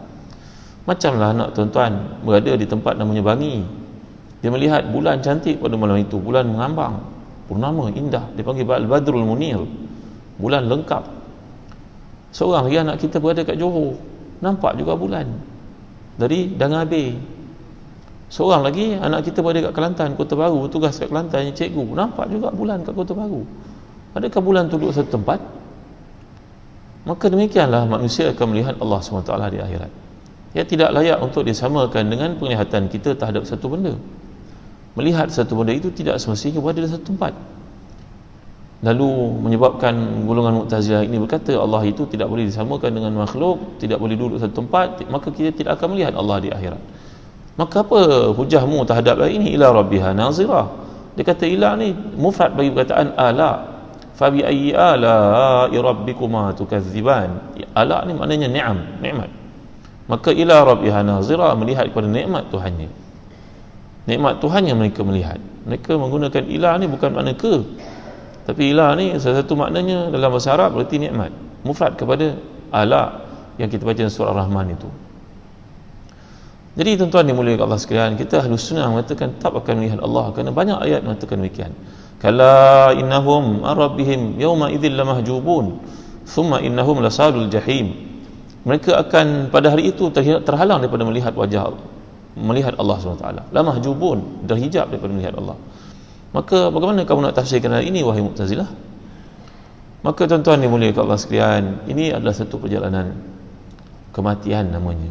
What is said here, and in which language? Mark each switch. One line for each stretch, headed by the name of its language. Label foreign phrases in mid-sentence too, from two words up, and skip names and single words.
Malay: Macamlah anak tuan-tuan berada di tempat namanya Bangi, dia melihat bulan cantik pada malam itu, bulan mengambang, purnama indah, dipanggil
Arabic: البدر المنير,
Malay: bulan lengkap. Seorang lagi anak kita berada kat Johor, nampak juga bulan dari Dangabe. Seorang lagi anak kita berada kat Kelantan, Kota Baru, bertugas kat Kelantan, cikgu, nampak juga bulan kat Kota Baru. Adakah bulan tu duduk satu tempat? Maka demikianlah manusia akan melihat Allah SWT di akhirat. Ia tidak layak untuk disamakan dengan penglihatan kita terhadap satu benda. Melihat satu benda itu tidak semestinya berada di satu tempat. Lalu menyebabkan golongan Mu'tazilah ini berkata Allah itu tidak boleh disamakan dengan makhluk, tidak boleh duduk satu tempat, maka kita tidak akan melihat Allah di akhirat. Maka apa hujahmu terhadap ini?
Arabic: إلى ربها ناظرة.
Malay: Dia kata ila ni mufrad bagi perkataan ala.
Arabic: فبأي آلاء ربكما تكذبان.
Malay: Ala ni maknanya ni'am, nikmat. Maka
Arabic: إلى ربها ناظرة,
Malay: melihat kepada nikmat Tuhannya. Nikmat Tuhannya mereka melihat. Mereka menggunakan ila ni bukan makna ke. Tapi ila ni salah satu maknanya dalam bahasa Arab berarti nikmat. Mufrad kepada ala yang kita baca dalam surah Ar-Rahman itu. Jadi tuan-tuan dimuliakan Allah sekalian, kita Ahlus Sunnah mengatakan tak akan melihat Allah kerana banyak ayat mengatakan demikian.
Arabic: كلا إنهم عن ربهم يومئذ لمحجوبون ثم إنهم لصالو الجحيم.
Malay: Mereka akan pada hari itu terhalang daripada melihat wajah melihat Allah SWT. Lamahjubun, terhijab daripada melihat Allah. Maka bagaimana kamu nak tafsirkan hal ini wahai Mu'tazilah? Maka tuan-tuan dimuliakan Allah sekalian, ini adalah satu perjalanan kematian namanya.